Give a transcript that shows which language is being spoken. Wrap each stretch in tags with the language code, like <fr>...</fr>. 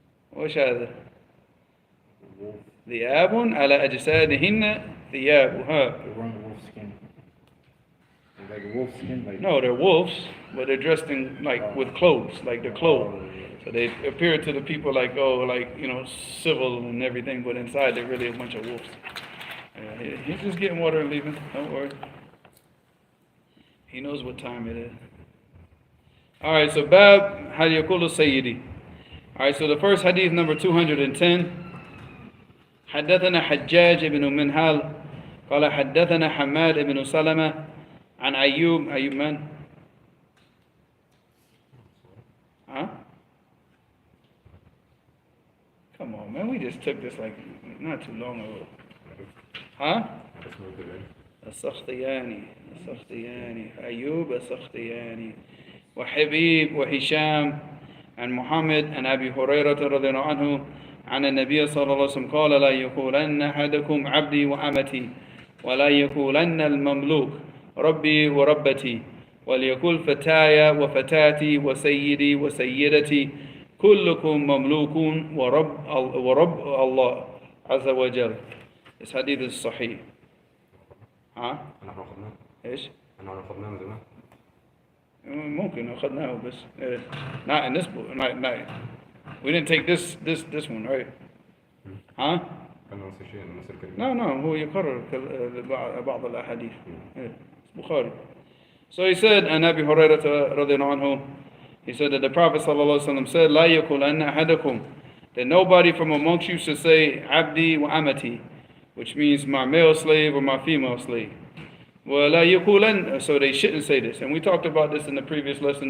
<ar>وش هذا؟ ذئاب على أجسادهن ثياب.</ar> <en>They're wearing wolf skin. Like a wolf skin, like. No, they're wolves, but they're dressed in like with clothes, like they're clothed. So they appear to the people like, oh, like, you know, civil and everything, but inside they're really a bunch of wolves. He's just getting water and leaving. Don't worry. He knows what time it is. All right, so Bab Hal Yaqulu Sayyidi. All right, so the first hadith, number 210.</en> <ar>حدثنا حجاج بن منهال قال حدثنا حماد بن سلمة عن أيوب من؟ Huh?</ar> <en>Come on, man, we just took this like not too long ago. Huh?</en> <ar>السختياني أيوب السختياني وحبيب وهشام عن محمد عن أبي هريرة رضي الله عنه عن النبي صلى الله عليه وسلم قال لا يقولن أحدكم عبدي وأمتي ولا يقولن المملوك ربي وربتي وليقول فتاي وفتاتي وسيدي وسيدتي كلكم مملوك ورب الله عز وجل.</ar> <en>This hadith is sahih. ها؟</en> <ar>نحن أخذناه. إيش؟ نحن أخذناه من زمان. ممكن أخذناه بس</ar> <en>not in this book. Not, we didn't take this one, right?</en> <ar>ها؟ كان نفس الشيء نفس الكلمة. No, هو يكرر بعض الأحاديث.</ar> <en>Bukhari. So he said, and Abi Hurairah radiallahu anhu, he said that the Prophet sallallahu alaihi wasallam said,</en> <ar>لا يقولن أحدكم,</ar> <en>that nobody from amongst you should say abdi wa amati, which means my male slave or my female slave. Well, la يقولن, so they shouldn't say this. And we talked about this in the previous lesson.</en>